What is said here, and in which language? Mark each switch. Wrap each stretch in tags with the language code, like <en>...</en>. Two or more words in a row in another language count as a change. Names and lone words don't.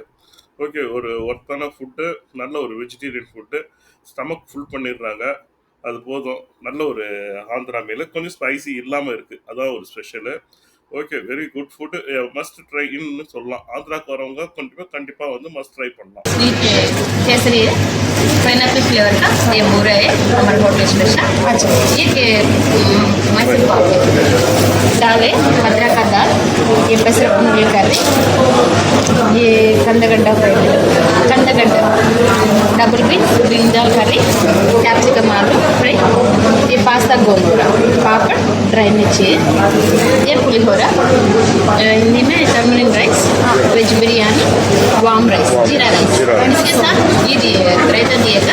<ta>ஓகே, ஒரு ஒர்த்தான ஃபுட்டு, நல்ல ஒரு</ta> <en>vegetarian food, stomach full</en> <ta>பண்ணிடுறாங்க. அது போதும். நல்ல ஒரு ஆந்திரா மீல், கொஞ்சம் ஸ்பைசி இல்லாமல் இருக்குது, அதான் ஒரு ஸ்பெஷலு.</ta> <en>Okay, very good food, must try இன்னு சொல்லலாம்.</en> <ta>ஆந்திராக்கு வரவங்க கண்டிப்பாக வந்து</ta> <en>must try</en> <ta>பண்ணலாம்.</ta> <hi>स्वीट केसरी है,</hi> <en>pineapple flavour</en> <hi>का ये मूरा है हमारे</hi> <en>hotel special.</en> <hi>अच्छा, ये मैसूर पाव दाल है, अदरक का दाल, ये पेसरपु</hi> <en>noodle curry,</en> <hi>ये कंदगड्डा फ्राई, कंदगड्डा</hi> <en>double green</en> <hi>दाल कर्री, कैप्सिकम आलू फ्राई, ये पास्ता गोंगूरा, पापड़, ड्राई मिर्ची, ये पुलिहोरा, हिंदी में</hi> <en>turmeric rice,</en> <hi>वेज बिरयानी, वाम राइस, जीरा राइस, इसके साथ ये दिए रायता दिएगा।</hi>